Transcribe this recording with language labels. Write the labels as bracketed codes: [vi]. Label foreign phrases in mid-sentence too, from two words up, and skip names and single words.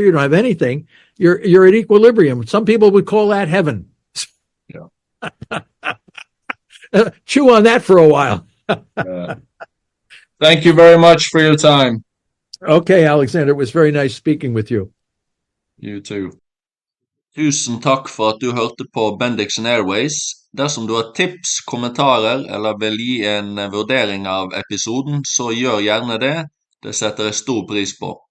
[en] You don't have anything. You're at equilibrium. Some people would call that heaven. Yeah. Chew on that for a while. Thank you very much for your time. Okay, Alexander. It was very nice speaking with you. You too. [no] Tusen takk for at du hørte på Bendiksen Airways. Dersom du har tips, kommentarer eller vil gi en vurdering av episoden, så gjør gjerne det. Det setter jeg stor pris på.